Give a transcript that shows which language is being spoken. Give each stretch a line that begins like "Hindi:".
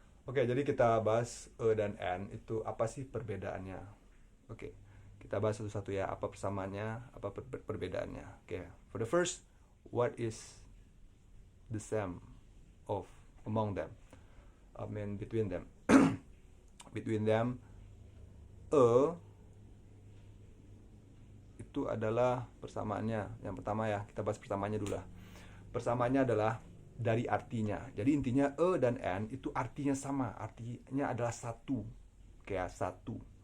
Indonesian: Oke, jadi kita bahas dan n itu apa sih perbedaannya. Oke, kita bahas satu-satu ya, apa persamaannya, apa perbedaannya.
English: Oke, for the first, what is the same of among them? I mean between them. Between them,
Indonesian: itu adalah persamaannya. Yang pertama ya, kita bahas persamaannya dulu lah. Persamaannya adalah dari artinya. Jadi intinya dan n itu artinya sama, artinya adalah satu, kayak satu.